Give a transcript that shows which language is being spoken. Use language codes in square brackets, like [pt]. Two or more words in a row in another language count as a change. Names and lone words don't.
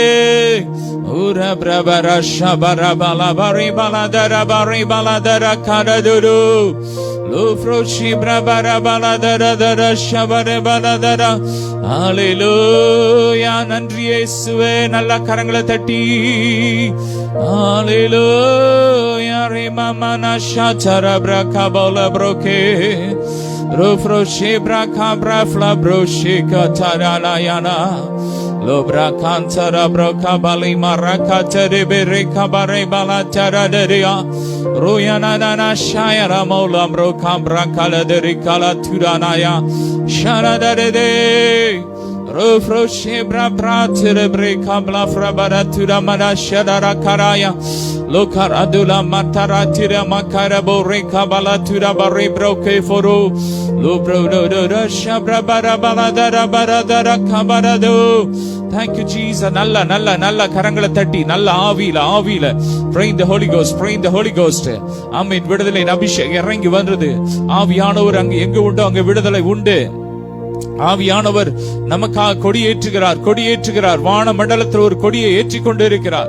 [ta] ஊர பிரபர ஷபர பலபரி பலதர பரி பலதர கரதுரு லோஃப்ரோஷி பிரபர பலதர தர ஷபர பலதர. ஹல்லேலூயா. நன்றி இயேசுவே. நல்ல கரங்களை தட்டி ஹல்லேலூயா. ரிமமனா ஷாச்சர பிரகபல ப்ரோகே Rufroshi braka brafla broshi kataranayana Lobra kansara broka bali maraka teribiri kabare balatara deria Ruyana nana shayara mola broka brakala deri kala turanaya Shara dere Rufroshi brabra teribiri kabla frabara turamana shadara karaya Lokar adula matara tira makara bore kabala tura bare broke foru lobro do do shabra bara bala dara bara dara kabara do. [en] Thank you Jesus. [ta] நல்ல கரங்களை தட்டி நல்ல ஆவியில [en] pray the Holy Ghost, pray the Holy Ghost. [ta] ஆமென். விடுதலை அபிஷேகம் இறங்கி வந்தது. ஆவியானவர் அங்க எங்க உண்டோ அங்க விடுதலை உண்டு. ஆவியானவர் நமக்காக கொடியேற்றுகிறார். வான மண்டலத்தில் ஒரு கொடியை ஏற்றி கொண்டு இருக்கிறார்.